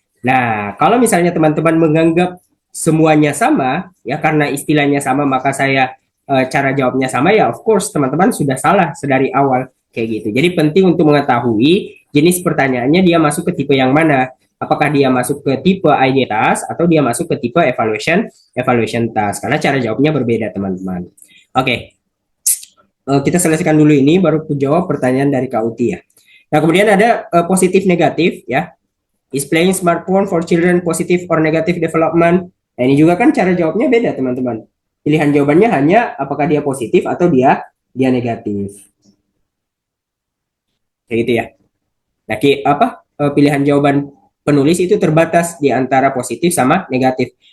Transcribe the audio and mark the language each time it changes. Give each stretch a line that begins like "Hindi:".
Indonesian: Nah, kalau misalnya teman-teman menganggap semuanya sama, ya karena istilahnya sama, maka saya cara jawabnya sama, ya of course teman-teman sudah salah sedari awal kayak gitu. Jadi penting untuk mengetahui jenis pertanyaannya dia masuk ke tipe yang mana. apakah dia masuk ke tipe idea task atau dia masuk ke tipe evaluation task, karena cara jawabnya berbeda teman-teman. Oke, kita selesaikan dulu ini baru jawab pertanyaan dari Kak Uti ya. Nah, kemudian ada positif negatif ya.
English: Is playing smartphone for children positive or negative development?
Indonesian: Nah, ini juga kan cara jawabnya beda teman-teman. Pilihan jawabannya hanya apakah dia positif atau dia negatif. Kayak gitu ya. Nah, pilihan jawaban penulis itu terbatas di antara positif sama negatif.